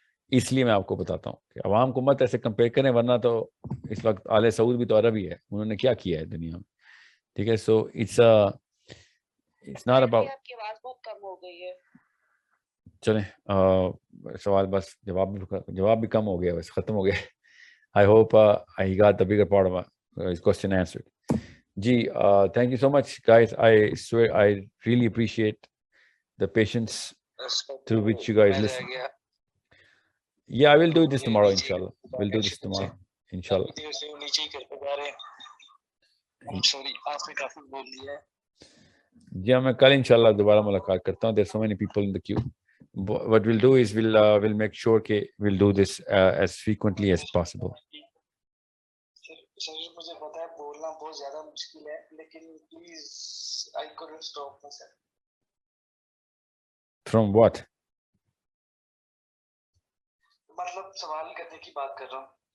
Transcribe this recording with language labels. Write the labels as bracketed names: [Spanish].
[Urdu] اس لیے میں آپ کو بتاتا ہوں کہ عوام کو مت ایسے کمپیئر کریں, ورنہ تو اس وقت آل سعود بھی تو عرب ہی ہے, انہوں نے کیا کیا ہے دنیا میں. ٹھیک ہے, [English] So it's not about. [Urdu] آپ کی آواز بہت کم ہو گئی ہے. چلیں, سوال بس جواب بھی کم ہو گیا, بس ختم ہو گیا. [English] I hope I got the bigger part of his question answered. Ji, thank you so much, guys. I swear I really appreciate the patience through which you guys listen. Yeah, I will do this tomorrow, inshallah. We'll do this tomorrow. [Urdu] انشاءاللہ. دیر سے نیچے ہی کرتے جا رہے ہیں. Sorry آپ نے کافی بول دیا ہے. جی ہاں میں کل انشاءاللہ دوبارہ ملاقات کرتا ہوں. [English] There's so many people in the queue. What we'll do is we'll make sure کہ we'll do this as frequently as possible. [Urdu] سر مجھے پتا ہے بولنا بہت زیادہ مشکل ہے لیکن please [English] I couldn't stop myself. From what? [Urdu] مطلب سوال کرنے کی بات کر رہا ہوں.